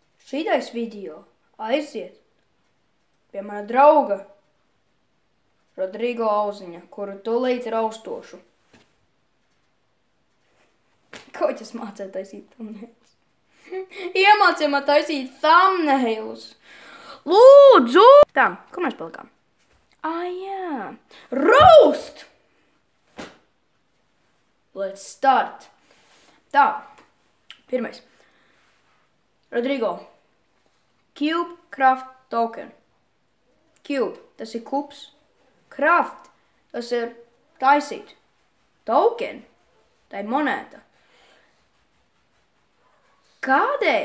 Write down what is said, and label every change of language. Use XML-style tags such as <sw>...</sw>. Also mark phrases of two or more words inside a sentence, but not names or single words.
<lv>Šitais video aiziet pie mana drauga Rodrigo Auziņa, kuru tūlīt raustošu. Koķis mācīja taisīt thumbnails. Iemācīja man taisīt thumbnails. Lūdzu! Tā, kur mēs palikām? Jā.</lv> <en>Roast! Let's start.</en> <lv>Tā, pirmais. Rodrigo. Cube Craft Token. Cube, tas ir kubs. Craft, tas ir taisīt. Token, tā ir monēta. Kādēļ?</lv>